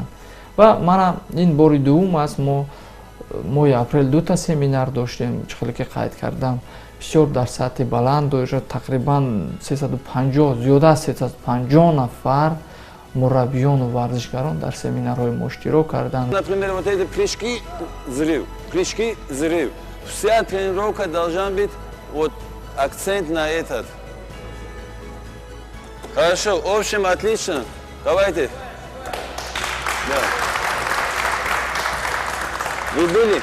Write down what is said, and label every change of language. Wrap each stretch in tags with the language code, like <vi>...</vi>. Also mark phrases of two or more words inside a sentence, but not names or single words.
<tg>ва мана ин бори дуввум аст моҳи апрел 2 семинар доштем, чихеле ки қайд кардам, бисёр дар сатҳи баланд доира, тақрибан 350, зиёда аз 350 нафар мураббиёну варзишгарон дар семинарҳои мо иштирок карданд.</tg> <ru>Например, вот эти прыжки, взрыв. Вся тренировка должна быть вот акцент на этот. Хорошо, в общем, отлично. Давайте. Да. Вы были?</ru>